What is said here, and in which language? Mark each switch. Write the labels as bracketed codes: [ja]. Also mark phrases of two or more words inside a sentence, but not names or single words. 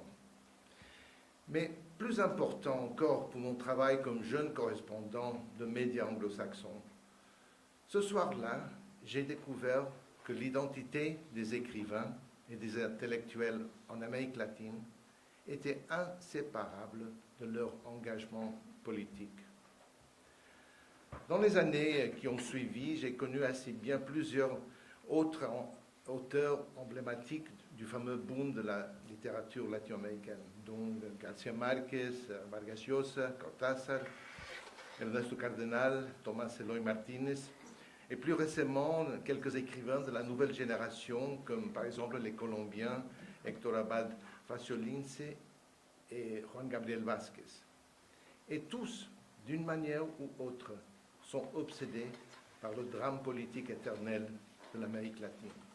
[fr] Mais plus important encore pour mon travail comme jeune correspondant de médias anglo-saxons, ce soir-là, j'ai découvert que l'identité des écrivains et des intellectuels en Amérique latine était inséparable de leur engagement politique. Dans les années qui ont suivi, j'ai connu assez bien plusieurs autres auteurs emblématiques du fameux boom de la littérature latino-américaine, dont García Márquez, Vargas Llosa, Cortázar, Ernesto Cardenal, Tomás Eloy Martínez, et plus récemment quelques écrivains de la nouvelle génération, comme par exemple les Colombiens Héctor Abad Faciolince et Juan Gabriel Vázquez. Et tous, d'une manière ou autre, sont obsédés par le drame politique éternel de l'Amérique latine.